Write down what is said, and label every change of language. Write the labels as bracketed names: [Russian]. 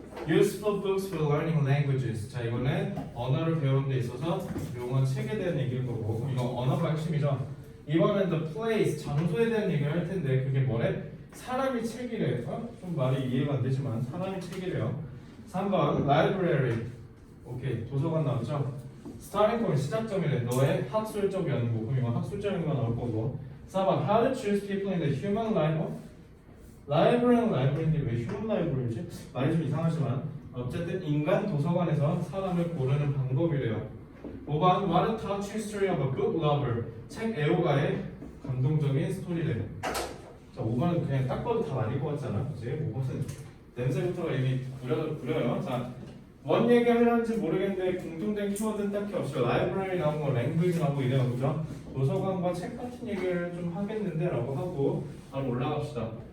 [English] Useful books for learning languages. [Korean] 자, 이거는 언어를 배우는 데 있어서 용어 책에 대한 얘기일 거고, 이거 언어가 핵심이죠. 이번엔 [English] the place, [Korean] 장소에 대한 얘기를 할 텐데 그게 뭐래? 사람이 책이래. 좀 말이 이해가 안 되지만 사람이 책이래요. 3번 library. 오케이, 도서관 나왔죠? [English] starting point, 시작점이래. [Korean] 너의 학술적 연구. 그럼 이건 학술적 연구가 나올 거고. [English] 4번 how to choose people in the human life. [Korean] 라이브러리는 라이브러리인데 왜 휴먼 라이브러리지? 말이 좀 이상하지만 어쨌든 인간 도서관에서 사람을 고르는 방법이래요. [English] 5번 What a touching story of a book lover. [Korean] 책 애호가의 감동적인 스토리래. 자, 5번은 그냥 딱 봐도 다 아닐 것 같잖아. 그치? 5번은 냄새부터가 이미 구려요. 자, 뭔 얘기 하려는지 모르겠는데 공통된 키워드는 딱히 없어요. 라이브러리 나오고 랭귀지 나오고 이래요. 그죠? 도서관과 책 같은 얘기를 좀 하겠는데 라고 하고 바로 올라갑시다.